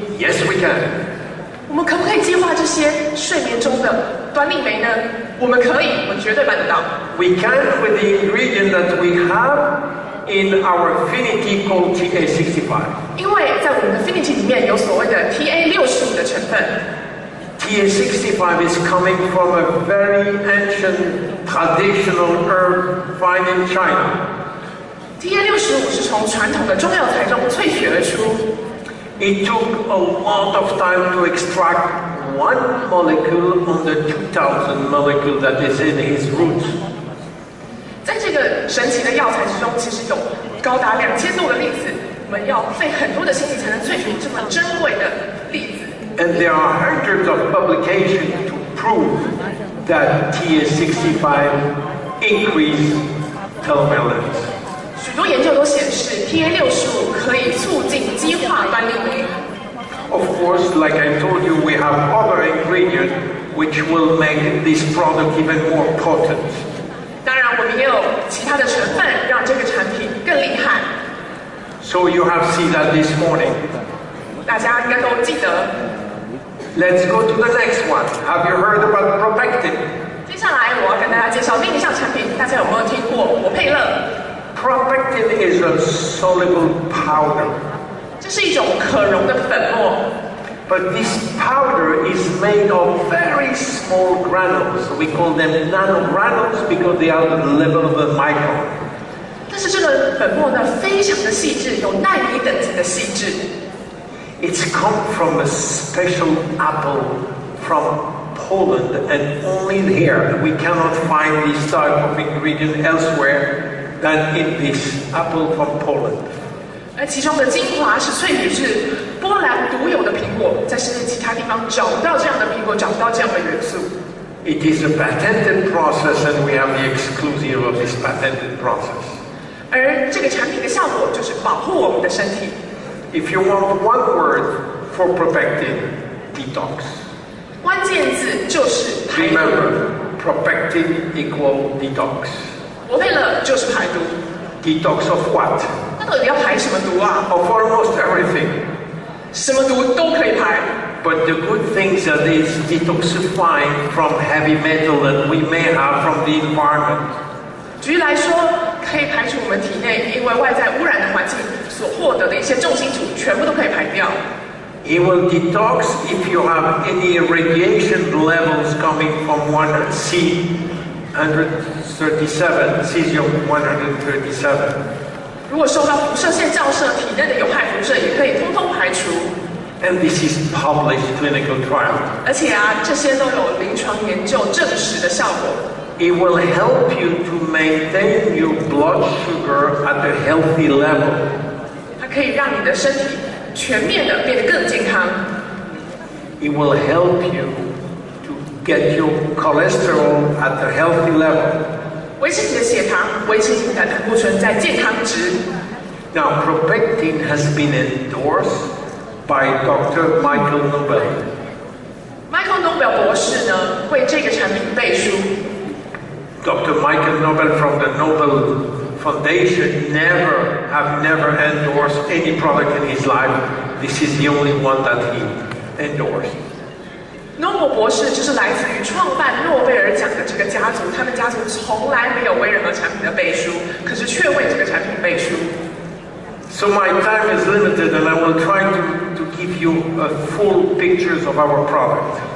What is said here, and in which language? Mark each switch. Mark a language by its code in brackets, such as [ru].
[en] Yes, we can. [zh] 我们可不可以激化这些睡眠中的端粒酶呢？我们可以，我们绝对办得到。 [en] We can with the ingredient that we have in our Finity called TA65. [zh] 因为在我们的 Finity 里面有所谓的 TA65 的成分。 [en] TA65 is coming from a very ancient traditional herb found in China. [zh] TA65 是从传统的中药材中萃取而出。 [en] It took a lot of time to extract one molecule on the 2000 molecule that is in his roots. [zh] 在这个神奇的药材之中，其实有高达2000多个粒子，我们要费很多的心力才能萃取这么珍贵的粒子。 [en] And there are hundreds of publications to prove that TA65 increase telomere length. [zh] 许多研究都显示 TA65 可以促进激化端粒酶。 [en] Of course, like I told you, we have other ingredients which will make this product even more potent. [zh] 当然，我们也有其他的成分让这个产品更厉害。 [en] So you have seen that this morning. [zh] 大家应该都记得。 [en] Let's go to the next one. Have you heard about Propectin? [zh] 接下来我要跟大家介绍另一项产品，大家有没有听过活佩乐？ [en] Propectin is a soluble powder. [zh] 这是一种可溶的粉末。 [en] But this powder is made of very small granules. We call them nanogranules because they are the level of the micron. [zh] 但是这个粉末呢，非常的细致，有奈米等级的细致。 [en] It's come from a special apple from Poland, and only here we cannot find this type of ingredient elsewhere than in this apple from Poland. [zh] 而其中的精华是萃取自波兰独有的苹果，在世界其他地方找不到这样的苹果，找不到这样的元素。 [en] It is a patented process, and we have the exclusive of this patented process. [zh] 而这个产品的效果就是保护我们的身体。 [en] If you want one word for Propectin, detox. [zh] 关键字就是排毒。 [en] Remember, Propectin equal detox. [zh] 活佩乐就是排毒。 [en] Detox of what? [zh] 那到底要排什么毒啊？ [en] Of almost everything. [zh] 什么毒都可以排。 [en] But the good things that is detoxifying from heavy metal that we may have from the environment. [zh] 举例来说，可以排除我们体内因为外在污染的环境所获得的一些重金属，全部都可以排掉。 [en] It will detox if you have any radiation levels coming from cesium-137. [zh] 如果受到辐射线照射，体内的有害辐射也可以通通排除。 [en] And this is published clinical trial. [zh] 而且这些都有临床研究证实的效果。 [en] It will help you to maintain your blood sugar at a healthy level. [zh] 它可以让你的身体全面的变得更健康。 [en] It will help you to get your cholesterol at a healthy level. [zh] 维持你的血糖，维持你的胆固醇在健康值。 [en] Now, Propectin has been endorsed by Dr. Michael Nobel. [zh] Michael Nobel 博士呢，为这个产品背书。 [en] Dr. Michael Nobel from the Nobel Foundation have never endorsed any product in his life. This is the only one that he endorsed. [zh] 诺伯博士就是来自于创办诺贝尔奖的这个家族，他们家族从来没有为任何产品的背书，可是却为这个产品背书。 [en] So my time is limited, and I will try to give you full pictures of our product.